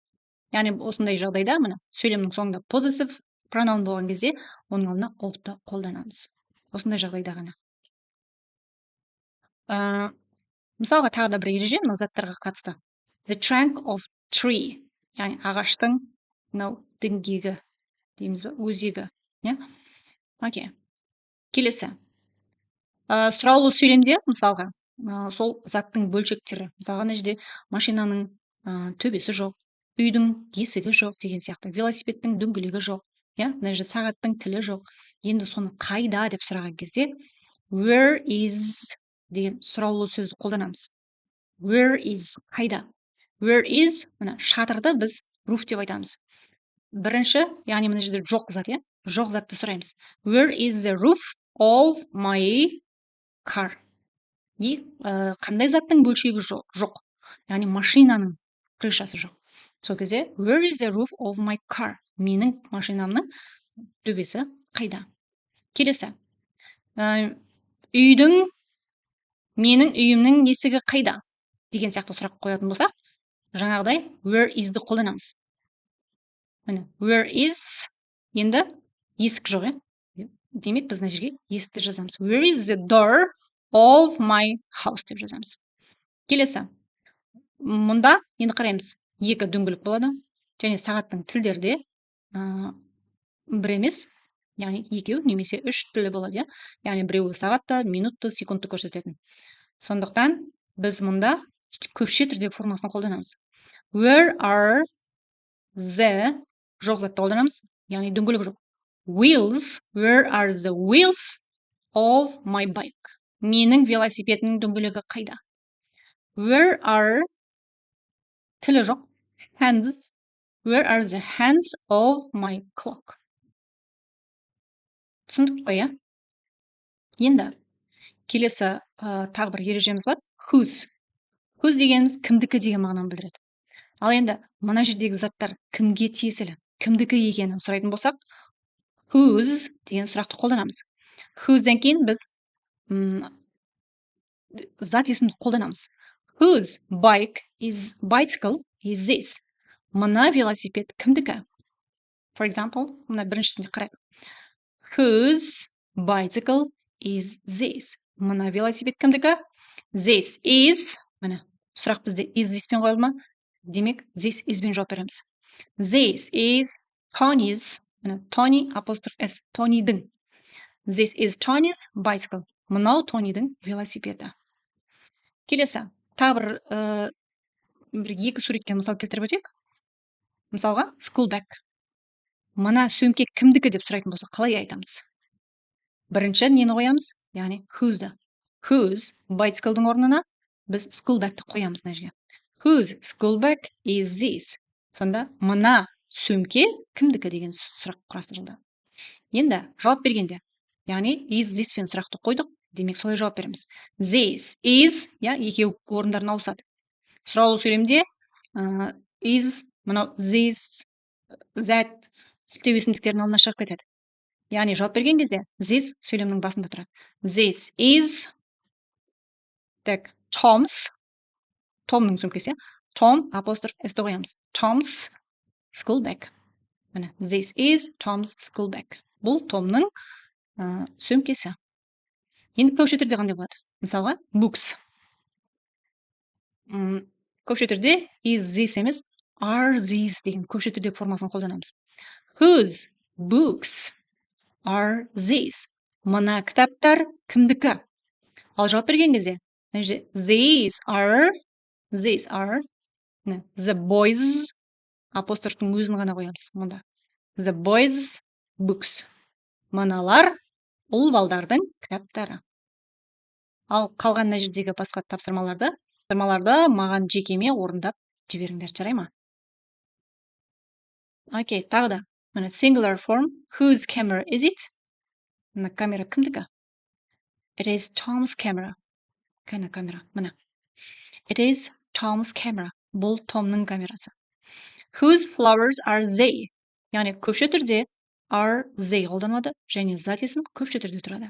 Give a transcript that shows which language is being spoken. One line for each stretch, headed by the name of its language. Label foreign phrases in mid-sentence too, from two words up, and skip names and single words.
Kazakh: Яғни осындай жағдайда мына сөйлемнің соңында possessive пронаун болған кезде оның алдына of'ты қолданамыз. Осындай жағдайда ғана. Мысалға тағы да бір ереже мына заттарға қатысты.
English: The trunk of tree,
Kazakh: яғни ағаштың мынау діңгегі дейміз бе, өзегі. Окей. Келесі. Сұраулы сөйлемде мысалға сол заттың бөлшектері. Мысалға мына жерде машинаның төбесі жоқ, үйдің есігі жоқ деген сияқты, велосипедтің дөңгелегі жоқ, мына жерде сағаттың тілі жоқ. Енді соны қайда деп сұраған кезде
English: where is
Kazakh: деген сұраулы сөзді қолданамыз.
English: Where is
Kazakh: қайда?
English: Where is
Kazakh: мына шатырды біз roof деп айтамыз. Бірінші, яғни мына жерде жоқ зат, жоқ затты сұраймыз.
English: Where is the roof of my car?
Kazakh: Қандай заттың бөлшегі жоқ? Яғни машинаның крышасы жоқ.
English: Сол кезде where is the roof of my car?
Kazakh: Менің машинамның төбесі қайда? Келесі. Менің үйімнің есігі қайда? Деген сияқты сұрақ қоятын болсақ, жаңағыдай
English: where is-
Kazakh: ді қолданамыз.
English: Where is
Kazakh: енді есік жоқ, демек біз мына жерге есікті жазамыз.
English: Where is the door of my house деп жазамыз.
Kazakh: Келесі. Мұнда енді қараймыз. Екі дөңгелек болады. Және сағаттың тілдерде бір емес, яғни екеу немесе үш тілі болады. Яғни біреуі сағатты, минутты, секундты көрсететін. Сондықтан біз мұнда көпше түрдегі формасын қолданамыз.
English: Where are the
Kazakh: жоқ затты қолданамыз, яғни дөңгелек жоқ.
English: Wheels, where are the wheels of my bike?
Kazakh: Менің велосипедімнің дөңгелегі қайда?
English: Where are
Kazakh: тілі жоқ.
English: Hands, where are the hands of my clock?
Kazakh: Түсіндік қой, Енді келесі тағы бір ережеміз бар. Whose. Whose дегеніміз кімдікі деген мағынаны білдіреді. Ал енді мына жердегі заттар кімге тиесілі, кімдікі екенін сұрайтын болсақ, whose деген сұрақты қолданамыз. Whose'ден кейін біз зат есімді қолданамыз.
English: Whose bicycle is this?
Kazakh: Мына велосипед кімдікі?
English: For example,
Kazakh: мына біріншісінде қарайық.
English: Whose bicycle is this?
Kazakh: Мына велосипед кімдікі?
English: This is,
Kazakh: міне, сұрақ бізде
English: is this
Kazakh: пен қойылды ма? Демек,
English: this is
Kazakh: бен жауап береміз.
English: This is Tony's,
Kazakh: міне, Tony апостроф S, Tony'дің.
English: This is Tony's bicycle.
Kazakh: Мынау Tony'дің велосипеді. Келесі, тағы бір екі суретке мысал келтіріп өтейік.
English: Мысалға, school bag.
Kazakh: Мына сөмке кімдікі деп сұрайтын болса, қалай айтамыз? Бірінші нені қоямыз? Яғни whose'ді.
English: Whose bicycle'дың
Kazakh: орнына біз
English: school bag'ті
Kazakh: қоямыз мына жерге.
English: Whose school bag is this?
Kazakh: Сонда мына сөмке кімдікі деген сұрақ құрастырылды. Енді жауап бергенде, яғни
English: is this
Kazakh: пен сұрақты қойдық, демек солай жауап береміз.
English: This is,
Kazakh: екеу орындарына ауысады. Сұраулы сөйлемде is, мынау this, that сілтеу есімдіктердің алдына шығып кетеді. Яғни жауап берген кезде this сөйлемнің басында тұрады.
English: This is Tom's сөмкесі.
Kazakh: Tom апостроф S-ті қоямыз.
English: Tom's school bag. This is Tom's school bag.
Kazakh: Бұл Томның сөмкесі. Енді көпше түрде қандай болады? Мысалға, books. Көпше түрде
English: is this
Kazakh: емес,
English: are these
Kazakh: деген көпше түрдегі формасын қолданамыз.
English: Whose books are these?
Kazakh: Мына кітаптар кімдікі? Ал жауап берген кезде,
English: these are the boys
Kazakh: апострофтың өзін ғана қоямыз мұнда.
English: The boys books.
Kazakh: Мыналар ұл балдардың кітаптары. Ал қалған мына жердегі басқа тапсырмаларды маған жекеме орындап жіберіңдер, жарай ма? Окей, тағы да. Міне
English: singular form. Whose camera is it?
Kazakh: Мына камера кімдікі?
English: It is Tom's camera.
Kazakh: Қайда камера? Міне.
English: It is Tom's camera.
Kazakh: Бұл Томның камерасы.
English: Whose flowers are they?
Kazakh: Яғни көпше түрде
English: are they
Kazakh: қолданылады және зат есім көпше түрде тұрады.